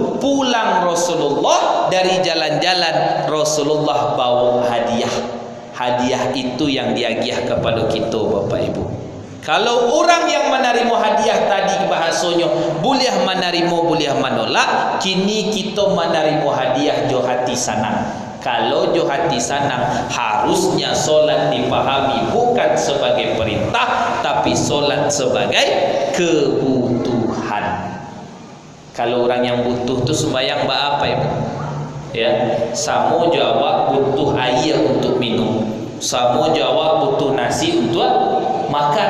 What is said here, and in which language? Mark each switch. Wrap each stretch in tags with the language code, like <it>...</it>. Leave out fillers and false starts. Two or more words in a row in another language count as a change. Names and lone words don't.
<id>Pulang Rasulullah dari jalan-jalan, Rasulullah bawa hadiah. Hadiah itu yang diagiah kepada kita Bapak Ibu. Kalau orang yang menerima hadiah tadi bahasanya boleh menerima, boleh menolak, kini kita menerima hadiah</id> <min>jo hati sanang. Kalau jo hati sanang,</min> <id>harusnya solat dipahami bukan sebagai perintah, tapi solat sebagai kebutuhan. Kalau orang yang butuh tu sembahyang apa Ibu?</id> <min>Ya, samo jawab butuh air untuk minum, samo jawab butuh nasi untuk makan.</min>